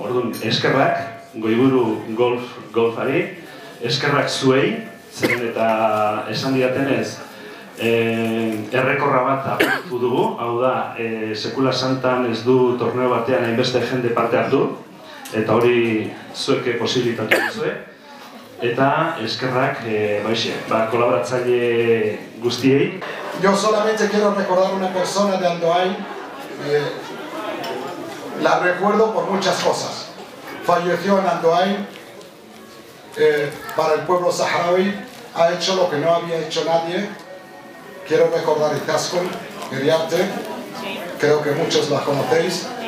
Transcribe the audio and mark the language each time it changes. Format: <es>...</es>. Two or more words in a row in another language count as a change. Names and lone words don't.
<eu>Orduan, eskerrak Goiburu Golfari, eskerrak zuei, zeren eta esan didatenez, errekorra bat apurtu dugu, hau da, sekula santan ez du torneo batean hainbeste jende parte hartu, eta hori zueke posibilitatu duzue. Eta eskerrak, kolaboratzaile guztiei.</eu> <es>Yo solamente quiero recordar una persona de Andoain, la recuerdo por muchas cosas. Falleció en Andoain, para el pueblo saharaui, ha hecho lo que no había hecho nadie. Quiero recordar Izaskun Iriarte, creo que muchos la conocéis.</es>